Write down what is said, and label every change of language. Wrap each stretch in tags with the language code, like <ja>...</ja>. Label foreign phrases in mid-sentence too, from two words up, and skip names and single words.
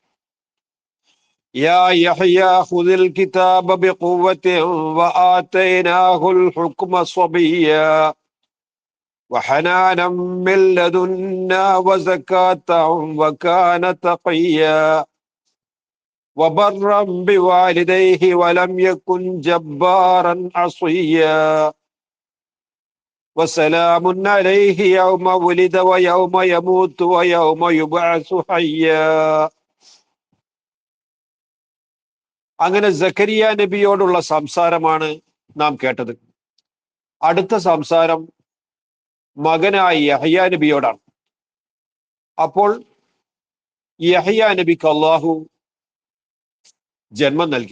<ar>يا يحيى خذ الكتاب بقوة وآتيناه الحكم صبيا وحنانا من لدنا وزكاة وكان تقيا وبرا بوالديه ولم يكن جبارا عصيا وسلام عليه يوم ولد ويوم يموت ويوم يبعث حيا.</ar> <ml>അങ്ങനെ സക്കരിയ നബിയോടുള്ള സംസാരമാണ് നാം കേട്ടത്. അടുത്ത സംസാരം മകനായ യഹ്യ നബിയോടാണ്. അപ്പോൾ യഹ്യ നബിക്ക് അല്ലാഹു ജന്മം നൽകി.</ml>